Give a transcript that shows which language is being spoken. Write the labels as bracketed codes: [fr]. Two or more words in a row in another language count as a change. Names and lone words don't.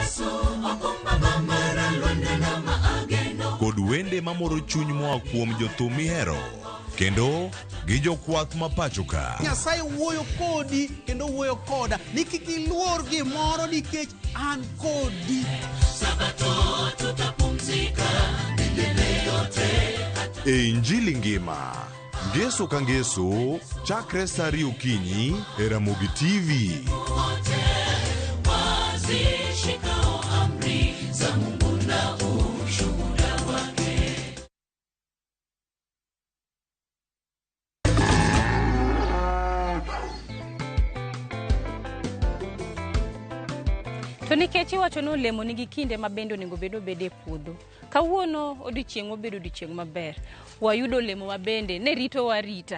[luo] Kod wende mamoro chuny moa kuom jothum mihero kendo gi jokwath ma pacho ka. Nyasaye wuoyo kodi kendo wuoyo koda ni kik iluor gimoro nikech an kodi. [sw] Sabato tutapumzika milele yote. [luo] E Injili ngima, ngeso ka ngeso chakre saa 2 okinyi e Ramogi TV. [sw] Wazishikao amri za Mungu na ushuhuda wake. [luo] To nikech iwacho ni olemo nigi kinde ma bende onego bede puodho. Kawuono odiochieng' obedo odiochieng' maber. Wayudo olemo ma bende ne rito warita.